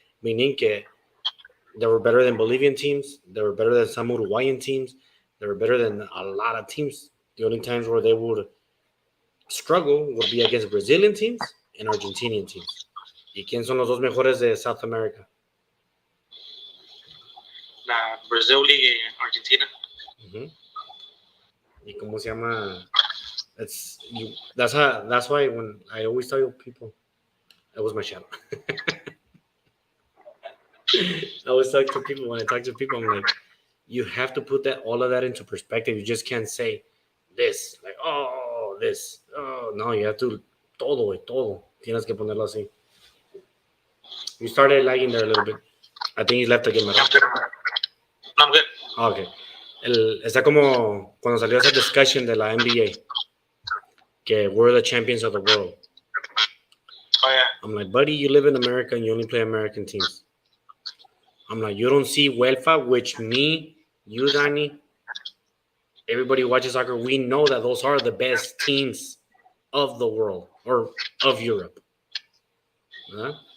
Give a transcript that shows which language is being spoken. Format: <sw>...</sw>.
<en>Meaning</en> <es>que</es> <en>they were better than Bolivian teams, they were better than some Uruguayan teams, they were better than a lot of teams. The only times where they would struggle would be against Brazilian teams and Argentinian teams.</en> <es>¿Y quién son los dos mejores de South America? Brazil y Argentina. ¿Y cómo se llama?</es> <en>That's why when I always tell people, that was my shadow. I always talk to people, when I talk to people, I'm like, you have to put all of that into perspective. You just can't say this, like, oh, this. Oh, no, you have to,</en> <es>todo. Tienes que ponerlo así.</es> <en>You started lagging there a little bit. I think you left again,</en> <es>¿verdad?</es> <en>I'm good. Okay.</en> <es>Está como cuando salió esa discussion de la NBA, que</es> <en>we're the champions of the world. Oh, yeah. I'm like, buddy, you live in America and you only play American teams. I'm like, you don't see UEFA, which me, you, Dani, everybody who watches soccer, we know that those are the best teams of the world or of Europe. Huh?</en>